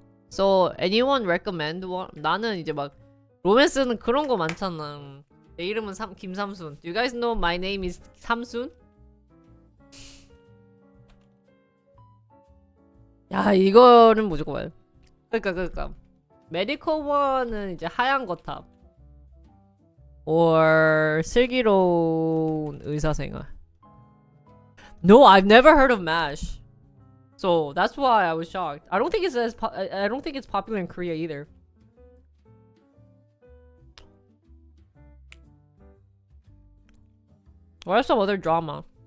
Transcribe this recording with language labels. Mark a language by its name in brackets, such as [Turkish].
[English] So, anyone recommend one? [Korean] 나는 이제 막 로맨스는 그런 거 많잖아. 내 이름은 김삼순. [English] Do you guys know my name is 삼순? [Korean] 야, 이거는 무조건 봐요. 그러니까 메디컬 원은 이제 하얀 거탑 or 슬기로운 의사생활. [English] No, I've never heard of MASH. So that's why I was shocked. I don't think it's I don't think it's popular in Korea either. What are some other drama?